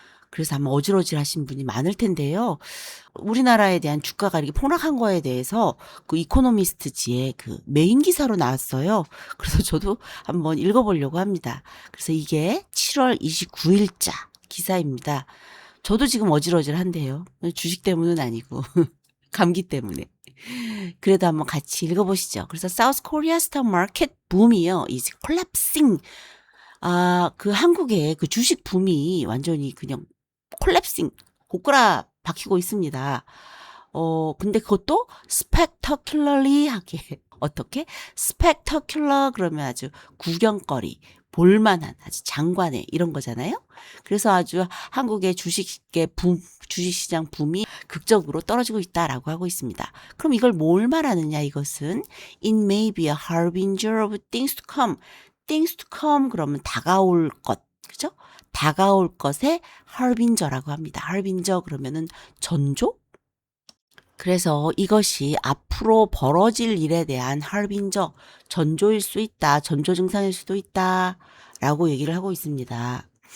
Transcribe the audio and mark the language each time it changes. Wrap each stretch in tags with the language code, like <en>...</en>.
<ko>그래서 아마 어질어질하신 분이 많을 텐데요. 우리나라에 대한 주가가 이렇게 폭락한 거에 대해서 그 이코노미스트지에 그 메인 기사로 나왔어요. 그래서 저도 한번 읽어보려고 합니다. 그래서 이게 7월 29일자 기사입니다. 저도 지금 어질어질한데요. 주식 때문은 아니고 감기 때문에. 그래도 한번 같이 읽어보시죠.</ko> <en>그래서 South Korea stock market boom이요. is collapsing.</en> <ko>그 한국의 그 주식 붐이 완전히 그냥 콜랩싱, 고꾸라 박히고 있습니다. 근데 그것도 spectacularly 하게. 어떻게? spectacular 그러면 아주 구경거리, 볼만한, 아주 장관의 이런 거잖아요. 그래서 아주 한국의 주식시장 붐이 극적으로 떨어지고 있다라고 하고 있습니다. 그럼 이걸 뭘 말하느냐 이것은</ko> <en>It may be a harbinger of things to come. things to come</en> <ko>그러면 다가올 것, 그죠? 다가올 것의 harbinger라고 합니다. harbinger 그러면은 전조? 그래서 이것이 앞으로 벌어질 일에 대한 harbinger, 전조일 수 있다, 전조 증상일 수도 있다, 라고 얘기를 하고 있습니다.</ko>